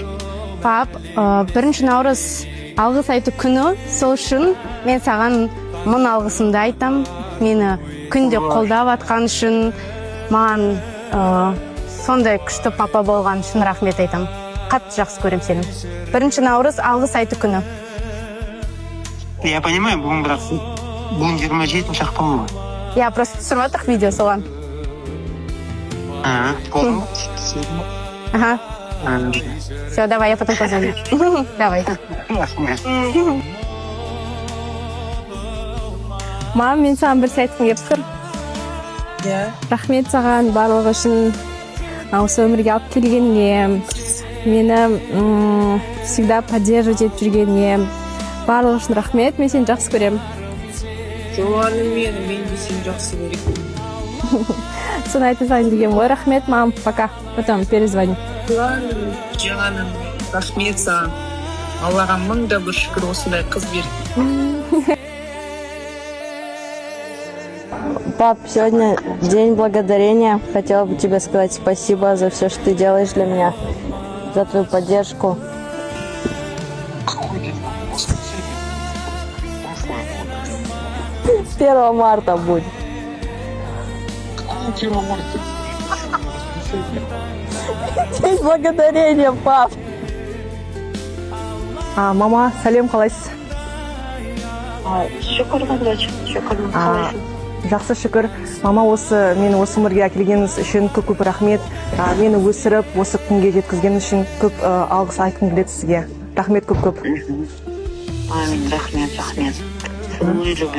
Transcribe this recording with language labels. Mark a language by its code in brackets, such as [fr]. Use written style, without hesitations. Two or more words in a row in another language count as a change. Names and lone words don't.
[kk] Пап, бірінші наурыз алғыс айту күні, сол үшін мен саған мың алғысымды айтам. Мені күнде қолдап атқан үшін, маған сондай күшті папа болған үшін рахмет айтам. Қатты жақсы көрем сені. Бірінші наурыз алғыс айту күні. [ru] Я понимаю, [kk] бүгін бірақ бүгін 27-ші ақпан ғой. [ru] Я просто [kk] түсіріп жатырық видео соған. Болды. [ru] Ага. Все, давай, я потом позвоню. Давай. [kk] Мам, мен саған бір айтқым келіп тұр. Рахмет саған барлығы үшін, осы өмірге алып келгеніңе, мені [ru] всегда поддерживать [kk] етіп жүргеніңе, барлығы үшін рахмет. Мен сені жақсы көремін. Жуаным мен де сені жақсы көремін. Соны айта салайын дегенмін ғой. [ru] Рахмет, мам, пока. Потом перезвоню. [kk] Жаным, рахмет саған. Аллаға мың да бір шүкір осындай қыз берді. [ru] Пап, сегодня день благодарения. Хотела бы тебе сказать спасибо за все, что ты делаешь для меня, за твою поддержку. 1 марта будет. День благодарения, пап. [kk] Мама, сәлем, қалайсыз? Шүкір қадырачы, шүкір. Жақсы шүкір. Мама, мені осы өмірге әкелгеніңіз үшін көп рахмет. Мені өсіріп, осы күнге жеткізгеніңіз үшін көп алғыс айтқым келеді сізге. Рахмет көп. Амин, рахмет. Сені люблю.